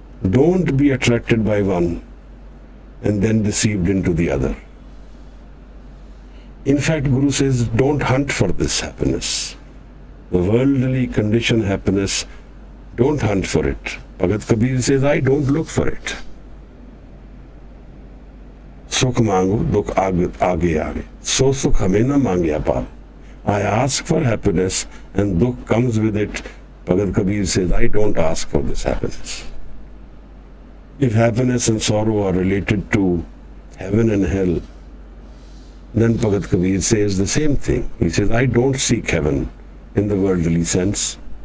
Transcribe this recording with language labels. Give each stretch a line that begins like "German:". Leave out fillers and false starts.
English: Don't be attracted by one and then deceived into the other. In fact, Guru says, don't hunt for this happiness. The worldly conditioned happiness, don't hunt for it. Bhagat Kabir says, I don't look for it.
Hindi: सुख मांगो दुख आगे आगे, सो सुख हमें ना मांगे पावे.
English: I ask for happiness and dukh comes with it. Bhagat Kabir says, I don't ask for this happiness. If happiness and sorrow are related to heaven and hell, then Bhagat Kabir says the same thing. He says, I don't seek heaven in the worldly sense.